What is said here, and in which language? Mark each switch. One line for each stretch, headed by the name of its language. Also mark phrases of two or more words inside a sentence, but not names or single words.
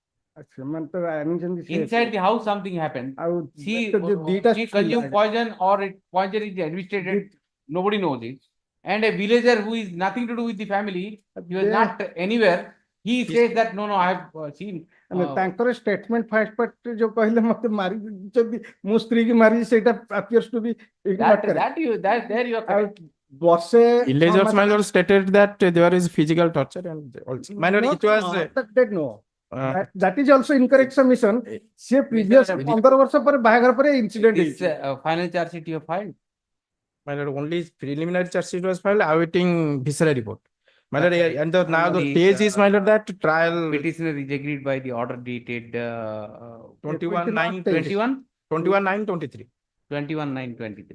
English: Inside the house something happened. She consumed poison or poison is administered, nobody knows it. And a villager who is nothing to do with the family, he was not anywhere, He says that, no, I have seen.
Odia: ତାଙ୍କର
English: statement first part
Odia: ଯୋଉ କହିଲେ ମତେ ମାରି ଯଦି ମୁଁ ସ୍ତ୍ରୀ କି ମାରି ସେଇଟା
English: appears to be There you are correct.
Odia: ବର୍ଷେ
English: Villagers, my lord, stated that there is physical torture and also. My lord, it was. No. That is also incorrect submission.
Odia: ସେ previous 15 ବର୍ଷ ପରେ ବାହାଘର ପରେ incident
English: This final charge sheet you have filed. My lord, only preliminary charge sheet was filed awaiting visceral report. My lord, and now the stage is, my lord, that trial. Petitioner is agreed by the order dated 21/9/23. 21/9/23.